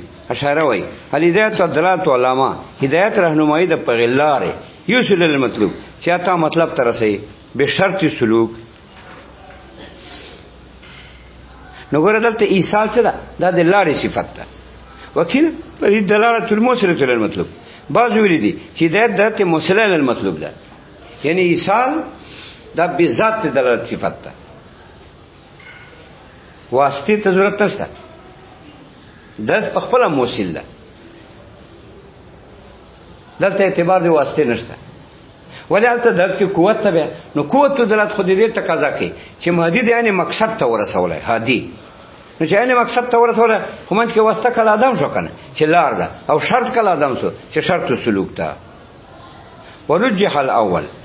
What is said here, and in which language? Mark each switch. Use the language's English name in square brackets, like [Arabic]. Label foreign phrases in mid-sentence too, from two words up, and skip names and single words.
[Pashto] اشاره وای هدایت او دلالت علماء هدایت راهنمایي د پغلاره [Arabic] یوصل المطلوب [Pashto] چې تا مطلب ترسي به شرط سلوک. نو ګور دلته ایصال څه ده؟ دا د لارې صفت ده. وکیل پر دلالت [Arabic] الموصله الى المطلوب [Pashto] بعض ویل دي چې هدایت د [Arabic] موصله الى المطلوب [Pashto] ده، یعنی ایصال دا به ذات دلالت صفت ده، واسطه ته ضرورت نشته. د خپل موصل ده، دلته اعتبار دی واسطه نشته. ولالته دلته کې قوت ته نو قوت دلالت خو دې تقاضا کوي چې مهدی یعنی مقصد ته ورسولای هادي نو چې عین مقصد ته ورسوله خو منځ کې واسطه کله ادم شو کنه چې لار ده او شرط کله ادم شو چې شرط سلوک ته [Arabic] ورجح الاول